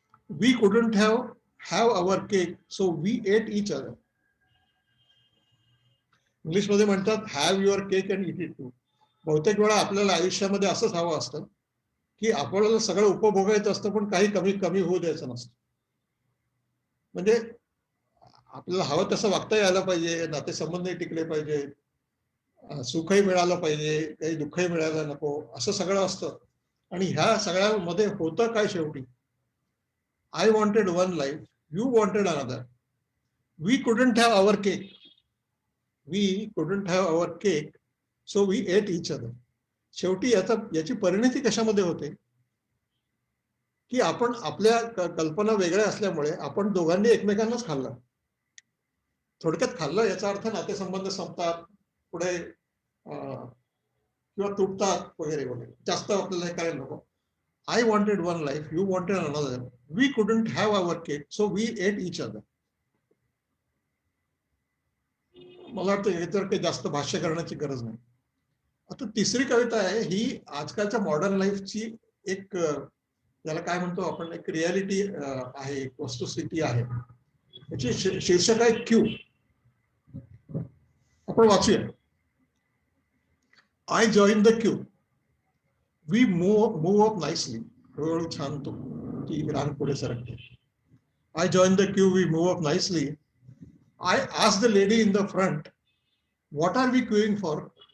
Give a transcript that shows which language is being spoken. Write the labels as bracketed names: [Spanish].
[English] We couldn't have our cake, so we ate each other. [Marathi] English मध्ये म्हणतात [English] Have your cake and eat it too. [Marathi] बहुतेक वेळा आपल्याला आयुष्यामध्ये असंच हवं असतं की आपल्याला सगळं उपभोगायचं असतं पण काही कमी कमी होऊ द्यायचं नसतं. म्हणजे आपल्याला हवं तसं वागता यायला पाहिजे, नातेसंबंधही टिकले पाहिजे, सुखही मिळालं पाहिजे, काही दुःखही मिळायला नको, असं सगळं असतं. आणि ह्या सगळ्यामध्ये होतं काय शेवटी, [English] I wanted one life, you wanted another. We couldn't have our cake. We couldn't have our cake, so we ate each other. [Marathi] शेवटी याची परिणती कशामध्ये होते की आपण आपल्या कल्पना वेगळ्या असल्यामुळे आपण दोघांनी एकमेकांनाच खाल्लं. थोडक्यात खाल्लं याचा अर्थ नातेसंबंध संपतात, पुढे किंवा तुटतात वगैरे वगैरे. जास्त आपल्याला हे करायला नको. [English] I wanted one life, you wanted another. We couldn't have our cake, so we ate each other. [Marathi] मला वाटतं याच्यावर काही जास्त भाष्य करण्याची गरज नाही. आता तिसरी कविता आहे, ही आजकालच्या मॉडर्न लाईफची एक त्याला काय म्हणतो आपण, एक रियालिटी आहे, एक वस्तुस्थिती आहे. याची शीर्षक आहे क्यू. आपण वाचूया. [English] I join the queue, we move up nicely. [Marathi] हळूहळू छान ती रांग पुढे सरकते. [English] I join the queue, we move up nicely. I asked the lady in the front, what are we queuing for?